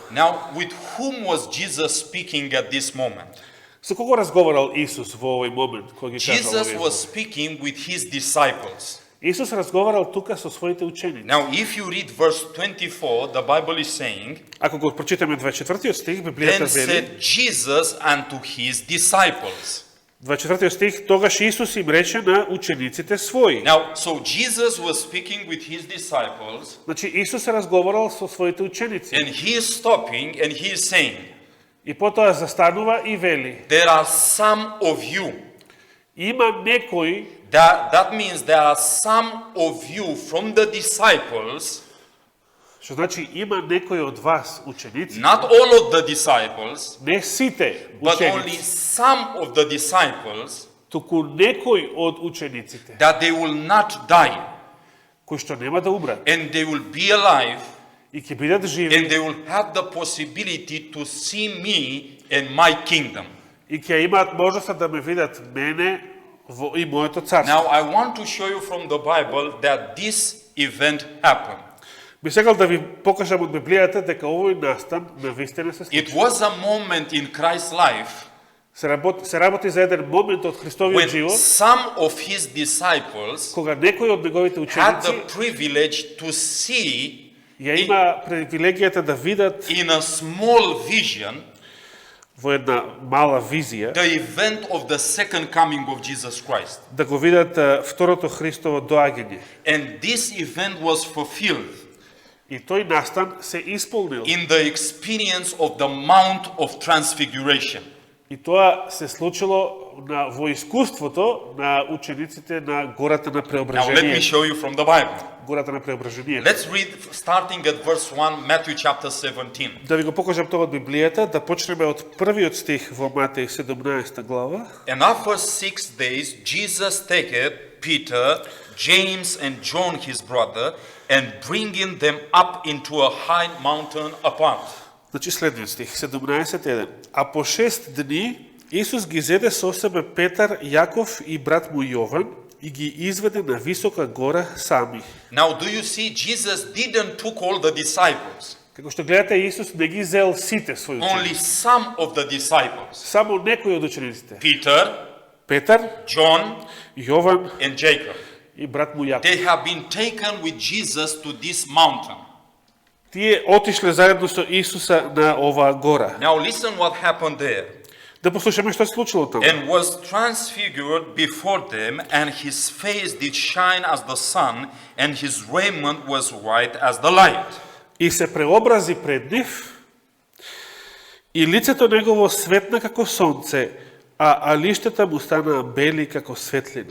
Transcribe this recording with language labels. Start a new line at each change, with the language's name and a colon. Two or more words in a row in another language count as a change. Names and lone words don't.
English: Now, with whom was Jesus speaking at this moment?
Macedonian: Со кого разговарал Исус во овој момент кога ги кажал
English: Jesus
Macedonian: овие
English: was
Macedonian: зборови?
English: speaking with his disciples.
Macedonian: Исус разговарал тука со своите ученици.
English: Now, if you read verse 24, the Bible is saying,
Macedonian: Ако го прочитаме 24 стих, Библијата
English: then
Macedonian: вели,
English: said Jesus unto his disciples.
Macedonian: 24 стих, тогаш Исус им рече на учениците своји.
English: Now, so Jesus was speaking with his disciples,
Macedonian: Значи Исус разговарал со своите ученици.
English: and he is stopping and he is saying,
Macedonian: И потоа застанува и вели,
English: there are some of you.
Macedonian: има некои,
English: That means there are some of you from the disciples,
Macedonian: што значи има некои од вас ученици,
English: not all of the disciples,
Macedonian: не сите
English: but only
Macedonian: ученици,
English: some of the disciples,
Macedonian: туку некои од учениците,
English: that they will not die,
Macedonian: кои што нема да умрат
English: and they will be alive,
Macedonian: и ќе бидат
English: and
Macedonian: живи
English: they will have the possibility to see me and my kingdom.
Macedonian: и ќе имаат можноста да ме видат мене во и моето царство.
English: Now, I want to show you from the Bible that this event happened.
Macedonian: Би сакал да ви покажам од Библијата дека овој настан на вистина се случи.
English: It was a moment in Christ's life
Macedonian: Се работи за еден момент од Христовиот
English: when
Macedonian: живот,
English: some of his disciples
Macedonian: кога некои од неговите
English: had the
Macedonian: ученици
English: privilege to see
Macedonian: ја има привилегијата да видат
English: in a small vision
Macedonian: во една мала визија,
English: the event of the second coming of Jesus Christ.
Macedonian: да го видат второто Христово доаѓање.
English: And this event was fulfilled
Macedonian: И тој настан се исполнил.
English: in the experience of the Mount of Transfiguration.
Macedonian: И тоа се случило во искуството на учениците на гората на
English: Now let me
Macedonian: преображение.
English: show you from the Bible.
Macedonian: Гората на преображение.
English: Let's read starting at verse 1, Matthew chapter 17.
Macedonian: Да ви го покажам тоа од Библијата, да почнеме од првиот стих во Матеј 17 глава.
English: And after 6 days, Jesus taketh Peter, James, and John his brother, and bringing them up into a high mountain apart.
Macedonian: Значи следниот стих, 17:1. А по 6 дни Исус ги зеде со себе Петар, Јаков и брат му Јован и ги изведе на висока гора сами.
English: Now, do you see, Jesus didn't took all the disciples,
Macedonian: Како што гледате, Исус не ги зел сите своји
English: only
Macedonian: ученици.
English: some of the disciples.
Macedonian: Само некои од учениците.
English: Peter,
Macedonian: Петар,
English: John,
Macedonian: Јован
English: and Jacob.
Macedonian: и брат му Јаков.
English: They have been taken with Jesus to this mountain.
Macedonian: Тие отишле заедно со Исуса на оваа гора.
English: Now listen what happened there.
Macedonian: Да послушаме што се случило таму.
English: And was transfigured before them, and his face did shine as the sun, and his raiment was white as the light.
Macedonian: И се преобрази пред нив, и лицето негово светна како сонце, а лиштата му станаа бели како светлина.